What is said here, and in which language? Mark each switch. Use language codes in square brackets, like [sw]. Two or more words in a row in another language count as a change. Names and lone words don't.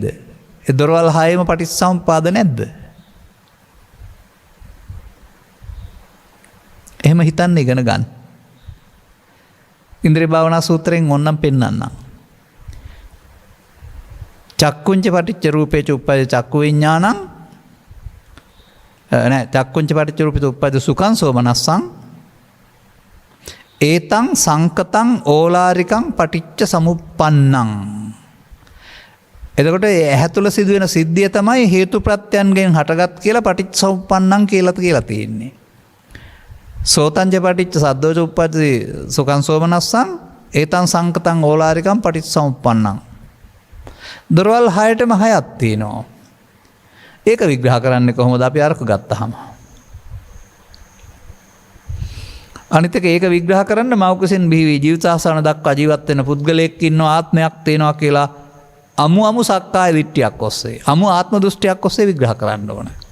[si] ඒ දොරවල් හයෙම පටිච්චසමුප්පාද නැද්ද? එහෙම හිතන්න ඉගෙන ගන්න. ඉන්ද්‍රිය භාවනා සූත්‍රයෙන් ඕනනම් පෙන්නන්නම්. [pi] චක්කුංච පටිච්ච රූපේච උප්පජ්ජ චක්කු විඥානං චක්කුංච පටිච්ච රූපේච උප්පජ්ජ සුඛං සෝමනස්සං ඒතං සංකතං ඕලාරිකං පටිච්ච සමුප්පන්නං. [si] එතකොට ඇහැ තුළ සිදුවෙන සිද්ධිය තමයි හේතු ප්‍රත්‍යයන්ගෙන් හටගත් කියලා [pi] පටිච්ච සමුප්පන්නං [si] කියලා තියෙන්නේ. [pi] සෝතංජ පටිච්ච සද්දෝච උප්පජ්ජති සුඛං සෝමනස්සං ඒතං සංකතං ඕලාරිකං පටිච්ච සමුප්පන්නං. [si] දොරවල් 6ටම 6ක් තියෙනවා. ඒක විග්‍රහ කරන්නේ කොහොමද අපි අරක ගත්තාම? අනිත් එක ඒක විග්‍රහ කරන්න මෞකසෙන් බිහි ජීවිතාසන දක්වා ජීවත් වෙන පුද්ගලයෙක් ඉන්නවා, ආත්මයක් තියෙනවා කියලා අමු සක්කාය දිට්ඨියක් ඔස්සේ, අමු ආත්ම දෘෂ්ටියක් ඔස්සේ විග්‍රහ කරන්න ඕන.